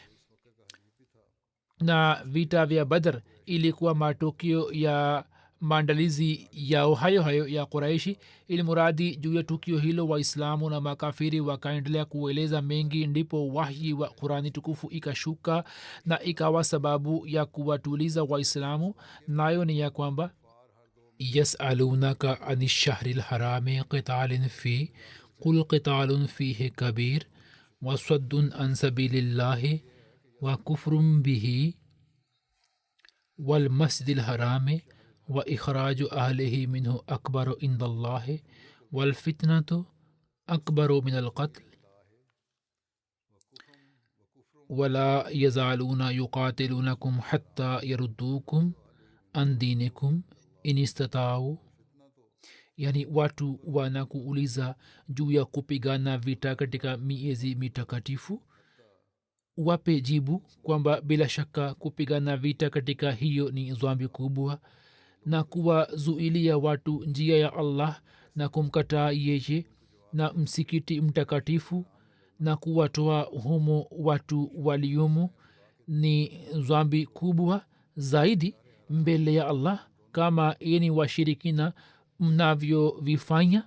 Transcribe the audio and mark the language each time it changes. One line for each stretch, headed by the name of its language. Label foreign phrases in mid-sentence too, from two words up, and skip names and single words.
Swahili: na vita vya badr ilikuwa matokeo ya maandalizi yao hayo hayo ya quraishi ili muradi juu ya tukio hilo waislamu na makafiri wakaendelea kueleza mengi ndipo wahyi wa qurani tukufu ikashuka na ikawa sababu ya kuwatuliza waislamu nayo ni ya kwamba
Arabic: يسألونك عن الشهر الحرام قتال فيه قل قتال فيه كبير وصد عن سبيل الله وكفر به والمسجد الحرام وإخراج أهله منه أكبر عند الله والفتنة أكبر من القتل ولا يزالون يقاتلونكم حتى يردوكم عن دينكم إن استطاعوا
Swahili: yani watu wanakuuliza juu ya kupigana vita katika miezi mitakatifu wape jibu kwamba bila shaka kupigana vita katika hiyo ni dhambi kubwa na kuwazuilia watu njia ya allah na kumkataa yeye na msikiti mtakatifu na kuwatoa humo watu waliomo ni dhambi kubwa zaidi mbele ya allah kama eni washirikina mnavyovifanya.